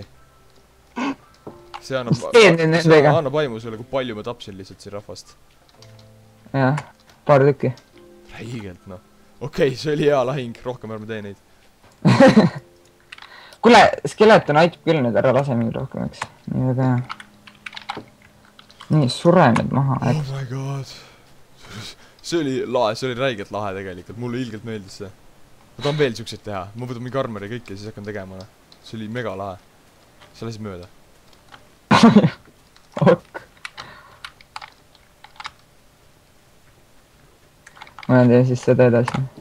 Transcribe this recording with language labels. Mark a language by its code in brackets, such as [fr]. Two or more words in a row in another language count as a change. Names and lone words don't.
[et] See annab aimu sulle, kui palju ma tapsin lihtsalt siin rahvast. Jah, paar tükki. Räigelt, noh. Okei, see oli hea lahing, rohkem ärme tee neid. Kuule, skeleton aitab küll nüüd ära, lase mind rohkem, eks. Nii väga hea. Nii, sure nüüd maha. [en] Oh my god. [et] See oli lahe, see oli räigelt lahe tegelikult, mulle ilgelt meeldis see. Ma tahan veel siukseid teha, ma võtan mingi armori ja kõik ja siis hakkan tegema. See oli mega lahe. See lasi mööda. Ok. Ma teen siis seda edasi.